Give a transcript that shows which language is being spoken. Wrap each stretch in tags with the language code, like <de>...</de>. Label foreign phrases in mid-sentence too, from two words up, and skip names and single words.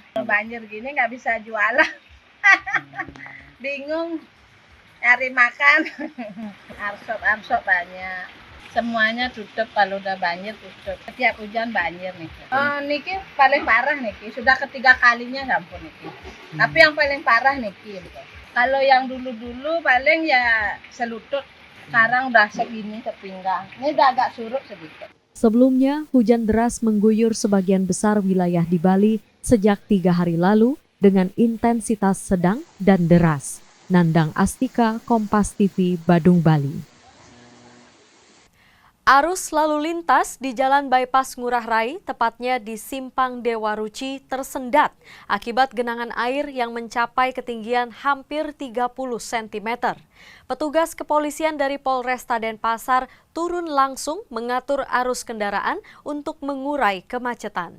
<id>Kalau banjir gini nggak bisa jualan. Bingung nyari makan. Arsop banyak. Semuanya tutup kalau udah banjir tutup. Setiap hujan banjir nih. Niki paling parah niki. Sudah ketiga kalinya sampun niki. Tapi yang paling parah niki. Kalau yang dulu-dulu paling ya selutut. Sekarang udah segini sepinggang. Ini udah agak surut sedikit. Sebelumnya, hujan deras mengguyur sebagian besar wilayah di Bali sejak 3 hari lalu dengan intensitas sedang dan deras. Nandang Astika, Kompas TV, Badung, Bali. Arus lalu lintas di Jalan Bypass Ngurah Rai, tepatnya di Simpang Dewa Ruci, tersendat akibat genangan air yang mencapai ketinggian hampir 30 cm. Petugas kepolisian dari Polresta Denpasar turun langsung mengatur arus kendaraan untuk mengurai kemacetan.</id>